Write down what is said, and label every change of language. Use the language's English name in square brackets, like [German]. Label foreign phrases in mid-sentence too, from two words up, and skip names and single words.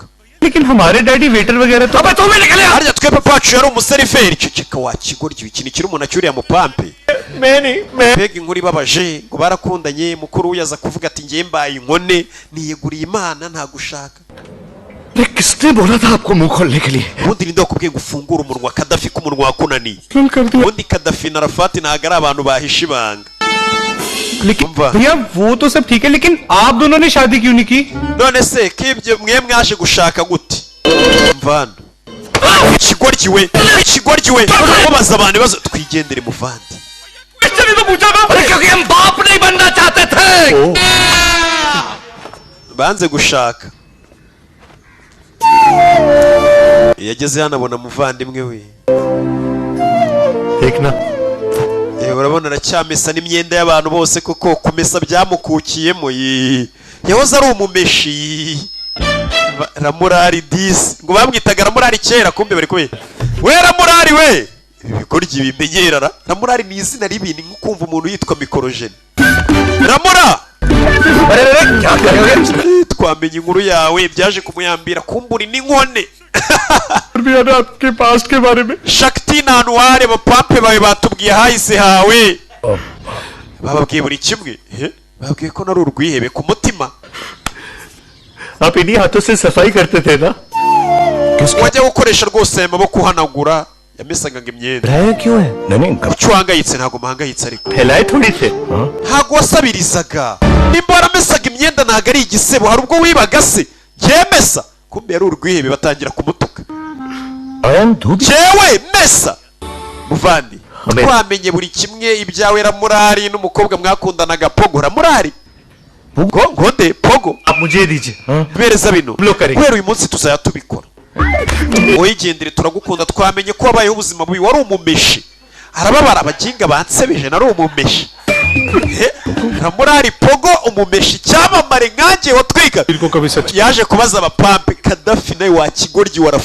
[Hindi] लेकिन हमारे डैडी वेटर वगैरह तो अबे तू भी निकल यार [Kinyarwanda] harya twe papa wacu yari umuseriveri ceceka wakigoryi ikintu kiri umuntu acyuriye mupampe mbega inkuru ibabaje ngo barakundanye mukuru we yaza kuvuga ati ngiye mbaye inkone niyeguriye imana nta gushaka [Hindi] किसने बोला था आपको मुंह खोलने के लिए [Kinyarwanda] ubundi ninde wakubwiye ngo ufungure umunwa Kadafi ko umunwa wakunaniye ubundi Kadafi na Rafati ntabwo ari abantu bahisha ibanga [Hindi] लेकिन भैया वो तो सब ठीक है लेकिन आप दोनों ने शादी क्यों नहीं की [Kinyarwanda] none se kibyo mwe mwaje gushaka gute mvano ikigoryi we mubaza abantu ibibazo twigendere muvandi [Hindi] हमसे नहीं तो पूछा ना? अरे क्योंकि हम बाप नहीं बनना चाहते थे। [Kinyarwanda] banze gushaka yageze hano abona muvandimwe we [Hindi] देखना [Kinyarwanda] urabona aracyamesa n'imyenda y'abantu bose kuko kumesa byamukukiyemo yahoze ari umumeshi Ramurari disi ngo bamwitaga Ramurari kera kumbe bari kubera we Ramurari we ibikoryo bimenyerara Ramurari ni izina ribi ni nkumva umuntu yitwa mikorojene Ramura twamenye inkuru yawe byaje kumuyambira kumbura n'inkone [Hindi] आपके पास के बारे में [Kinyarwanda] Shakti na Anware bapampe bawe batubwiye hahise hawe bababwiye buri kimwe bababwiye ko nari urwihebe ku mutima [Hindi] आप इन्हीं हाथों से सफाई करते थे ना [Kinyarwanda] wajya gukoresha rwose aya maboko uhanagura yamesaga imyenda icyo uhangayitse ntabwo muhangayitse ariko ntabwo wasabirizaga nimba waramesaga imyenda ntabwo ari igisebo hari ubwo wibaga se byemesa kumbe yari urwihebe batangira kumutuka jewe mesa muvandi twamenye buri kimwe ibyawe Ramurari n'umukobwa mwakundanaga Pogo Ramurari ngode Pogo [Hindi] मुझे दीजिए [Kinyarwanda] bereza bino kubera uyu munsi tuzaya tubikora oyigendere turagukunda twamenye ko wabayeho ubuzima bubi wari umumeshi arababara abaginga bansebeje nari umumeshi Ramurari Pogo umumeshi cyamamare nkanjye watwika yaje kubaza abapampe Kadafi nawe wa kigoryi wa